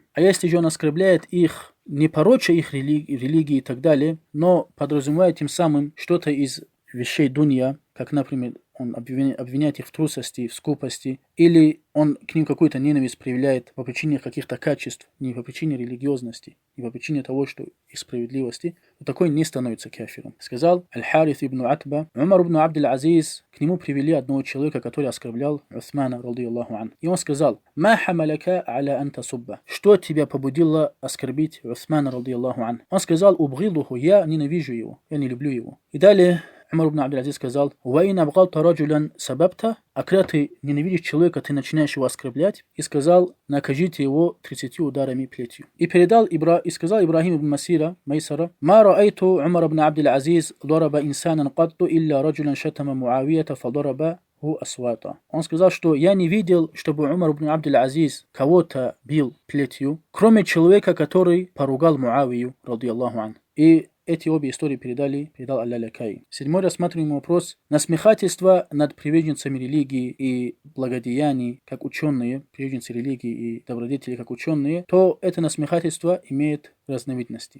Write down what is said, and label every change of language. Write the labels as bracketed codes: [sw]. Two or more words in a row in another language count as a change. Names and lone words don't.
[ru] А если же он оскорбляет их, не пороча их религии и так далее, но подразумевает тем самым что-то из вещей дунья, как, например, он обвиняет их в трусости, в скупости, или он к ним какую-то ненависть проявляет по причине каких-то качеств, не по причине религиозности, не по причине того, что их справедливости, то такой не становится кафиром. Сказал Аль-Харис ибн Атба: Умар ибн Абдул-Азиз, к нему привели одного человека, который оскорблял Усмана, [ar] رضي الله عن. [ru] И он сказал: [ar] «ما حملك على أن تسب». [ru] Что тебя побудило оскорбить Усмана, [ar] رضي الله عن? [ru] Он сказал: «Убгидуху», я ненавижу его, я не люблю его. И далее Умар ибн Абдул-Азиз сказал: [ar] «وإن أبغضت رجلا سببت», [ru] а когда ты ненавидишь человека, ты начинаешь его оскорблять, и сказал: «Накажите его 30 ударами плетью». И сказал [ar] Ибрахим ибн Майсара: «ما رأيت عمر بن عبد العزيز ضرب إنسانا قط إلا رجلا شتم معاوية فضربه أسواطا». [ru] Он сказал, что я не видел, чтобы Умар ибн Абдул-Азиз кого-то бил плетью, кроме человека, который поругал Муавию, [ar] رضي الله عن. [ru] И эти обе истории передал Аль-Лялякай. Седьмой рассматриваемый вопрос. Насмехательство над приверженцами религии и благодеяний, как ученые, приверженцы религии и добродетели, как ученые, то это насмехательство имеет разновидности.